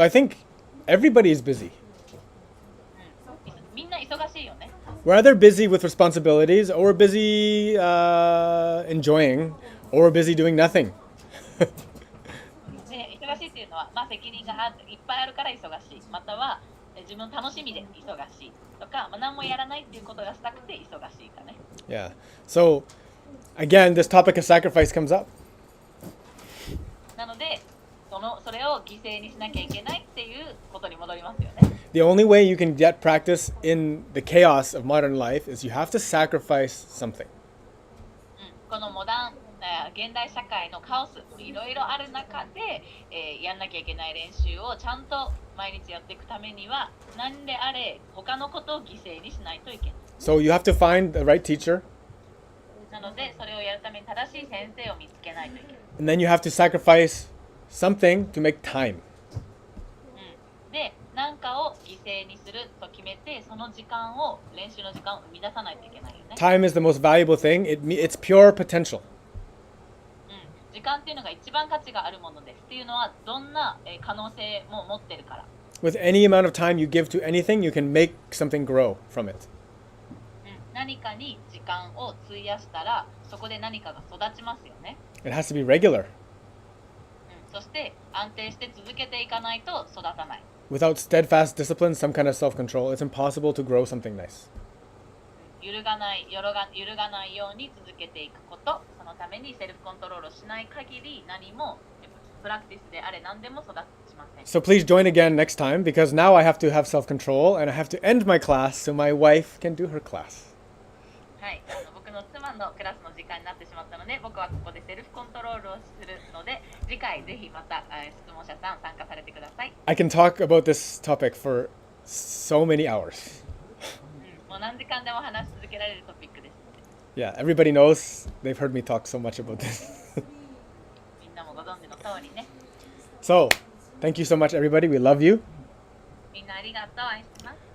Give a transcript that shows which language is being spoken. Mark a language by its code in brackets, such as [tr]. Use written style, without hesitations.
[en] So I think everybody is busy. [ja] みんな忙しいよね。 [en] We're either busy with responsibilities, or we're busy enjoying, or we're busy doing nothing. [ja] で忙しいっていうのは、まあ、責任がいっぱいあるから忙しい、または自分の楽しみで忙しいとか、まあ、何もやらないっていうことがしたくて忙しいかね。 [en] Yeah. So again, this topic of sacrifice comes up. [ja] なのでそれを犠牲にしなきゃいけないっていうことに戻りますよね。 [en] The only way you can get practice in the chaos of modern life is you have to sacrifice something. [ja] この現代社会のカオスいろいろある中で、やんなきゃいけない練習をちゃんと毎日やっていくためには何であれ他のことを犠牲にしないといけない。 [en] So you have to find the right teacher, [ja] なのでそれをやるために正しい先生を見つけないといけない。 [en] and then you have to sacrifice something to make time. [ja] で何かを犠牲にすると決めて、その時間を練習の時間を生み出さないといけないよね。 [en] Time is the most valuable thing. It's pure potential. [ja] 時間っていうのが一番価値があるものです。っていうのはどんな可能性も持ってるから。 [en] With any amount of time you give to anything, you can make something grow from it. [ja] 何かに時間を費やしたらそこで何かが育ちますよね。 [en] It has to be regular. [ja] そして安定して続けていかないと育たない。 [en] Without steadfast discipline, some kind of self-control, it's impossible to grow something nice. [ja] 揺るがないように続けていくこと、そのためにセルフコントロールをしない限り何もプラクティスであれ何でも育ちません。 [en] So please join again next time, because now I have to have self-control and I have to end my class so my wife can do her class. [ja] はい、僕の妻のクラスの時間になってしまったので、僕はここでセルフコントロールをするので、次回ぜひまた質問者さん参加されてください。 [en] I can talk about this topic for so many hours. [ja] もう何時間でも話し続けられるトピックです。 [en] Yeah, everybody knows. They've heard me talk so much about this. [ja] みんなもご存知の通りね。 [en] So, thank you so much, everybody. We love you. [ja] みんなありがとう、愛してます。